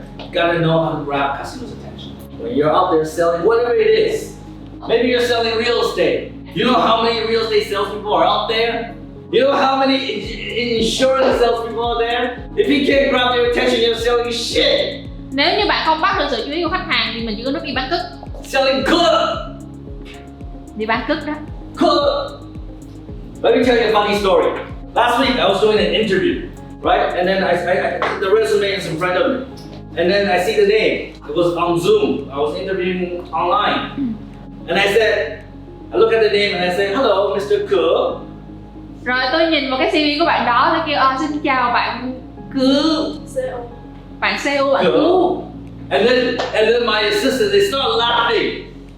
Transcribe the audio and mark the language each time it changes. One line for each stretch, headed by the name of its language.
English: You gotta know how to grab customers' attention. When you're out there selling whatever it is, maybe you're selling real estate. You know how many real estate salespeople are out there? You know how many insurance salespeople are there? If you can't grab their attention, you're selling shit.
Vietnamese: Nếu như bạn không bắt được sự chú ý của khách hàng thì mình chỉ có nước đi bán cứt.
English: Selling good.
Vietnamese: Đi bán cứt đó.
English: Good. Let me tell you a funny story. Last week I was doing an interview, right? And then the resume is in front of me. And then I see the name. It was on Zoom. I was interviewing online. And I look at the name and I say, hello, Mr. Ke.
Vietnamese: Rồi tôi nhìn vào cái CV của bạn đó, tôi kêu xin chào bạn Cư. Bạn CEO, bạn Cư.
English: And then my assistant, they start laughing.